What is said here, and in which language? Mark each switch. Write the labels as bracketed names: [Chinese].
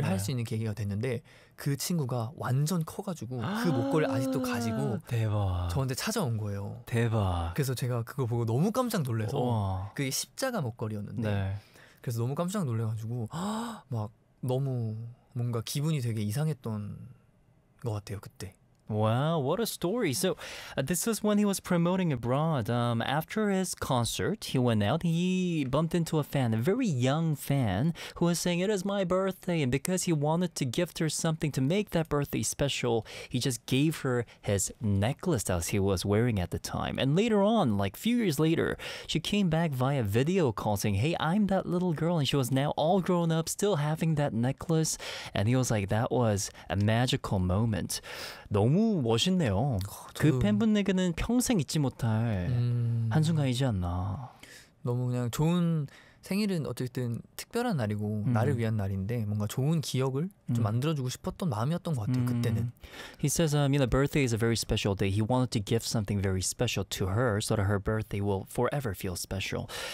[Korean] 할 수 있는 계기가 됐는데 그 친구가 완전 커가지고 그 목걸이 아직도 가지고 대박. 저한테 찾아온 거예요. 대박. 그래서 제가 그거 보고 너무 깜짝 놀라서 그게 십자가 목걸이였는데 네. 그래서 너무 깜짝 놀라가지고 막 너무 뭔가 기분이 되게 이상했던 것 같아요 그때. [English] Wow, what a story. So this was when he was promoting abroad. After his concert, he went out. He bumped into a fan, a very young fan, who was saying, it is my birthday. And because he wanted to gift her something to make that birthday special, he just gave her his necklace that he was wearing at the time. And later on, like a few years later, she came back via video call saying, hey, I'm that little girl. And she was now all grown up, still having that necklace. And he was like, that was a magical moment. [Korean] 너무 멋있네요. 그 팬분에게는 평생 잊지 못할 한순간이지 않나. 너무 그냥 좋은 생일은 어쨌든 특별한 날이고 나를 위한 날인데 뭔가 좋은 기억을 좀 만들어주고 싶었던 마음이었던 것 같아요. 그때는. [English] He says, I mean, a birthday is a very special day. He wanted to give something very special to her so that her birthday will forever feel special.